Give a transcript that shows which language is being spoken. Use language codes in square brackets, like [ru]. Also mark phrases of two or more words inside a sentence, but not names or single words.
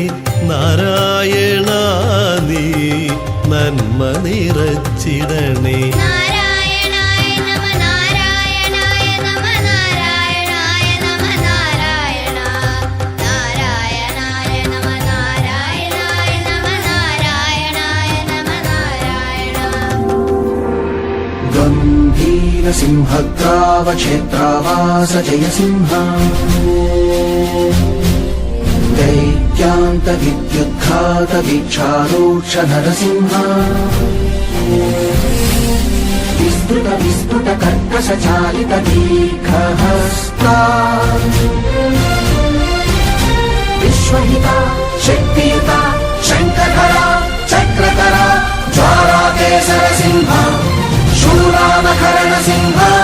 [ml] നാരായണ നീ നന്മ നിറച്ചിടണേ. [sa] നാരായണായ നമ നാരായണായ നമ നാരായണായ നമ നാരായണ നാരായണായ നമ നാരായണായ നമ നാരായണായ നമ നാരായണ. गम्भीरसिंहग्रावक्षेत्रावास जयसिंह दैत्यान्तविद्युद्घातवीक्षारूक्ष नरसिंह विस्फुटकर्कशचालितदीर्घहस्ता विश्वहिता शक्तियुता शङ्खधरा चक्रधरा ज्वालाकेसरसिंह शूलानकरणसिंह